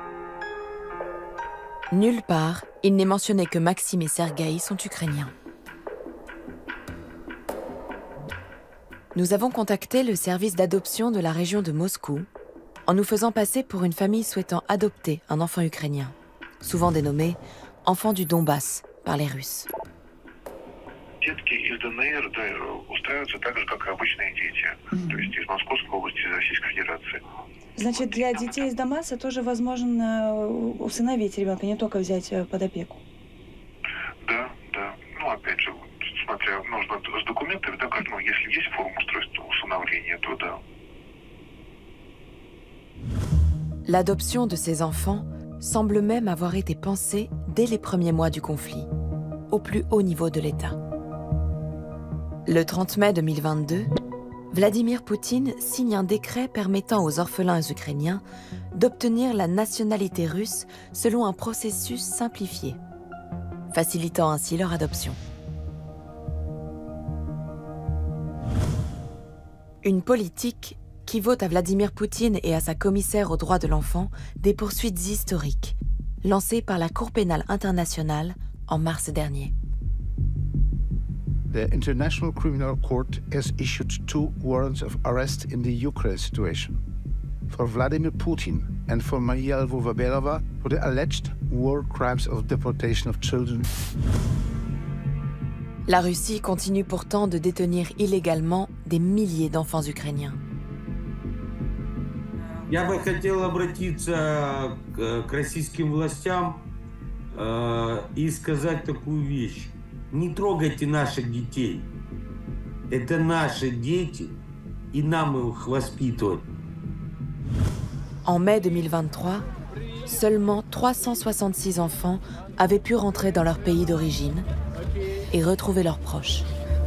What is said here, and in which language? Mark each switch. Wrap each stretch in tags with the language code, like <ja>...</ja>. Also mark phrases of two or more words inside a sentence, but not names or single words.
<fr>Nulle part, il n'est mentionné que Maxime et Sergueï sont ukrainiens. Nous avons contacté le service d'adoption de la région de Moscou en nous faisant passer pour une famille souhaitant adopter un enfant ukrainien, souvent dénommé « enfant du Donbass » par les Russes.</fr> <ru>Детки из ДНР устраиваются так же, как и обычные дети, то есть из Московской области, из Российской Федерации. Значит, для детей из Донбасса тоже возможно усыновить ребенка, не только взять под опеку? Да, да. Ну, опять же, смотря, нужно с документами, да, как, ну, если есть форма устройства усыновления, то да.</ru> <fr>L'adoption de ces enfants semble même avoir été pensée dès les premiers mois du conflit, au plus haut niveau de l'État. Le 30 mai 2022, Vladimir Poutine signe un décret permettant aux orphelins ukrainiens d'obtenir la nationalité russe selon un processus simplifié, facilitant ainsi leur adoption. Une politique qui vaut à Vladimir Poutine et à sa commissaire aux droits de l'enfant des poursuites historiques, lancées par la Cour pénale internationale en mars dernier.</fr> <en>The International Criminal Court has issued 2 warrants of arrest in the Ukraine situation for Vladimir Putin and for Maria Lvova-Belova for the alleged war crimes of deportation of children.</en> <fr>La Russie continue pourtant de détenir illégalement des milliers d'enfants ukrainiens.</fr> <ru>Я бы хотел обратиться к российским властям и сказать такую вещь. Не трогайте наших детей. Это наши дети, и нам их воспитывать.</ru> <fr>En mai 2023, seulement 366 enfants avaient pu rentrer dans leur pays d'origine et retrouver leurs proches.</fr>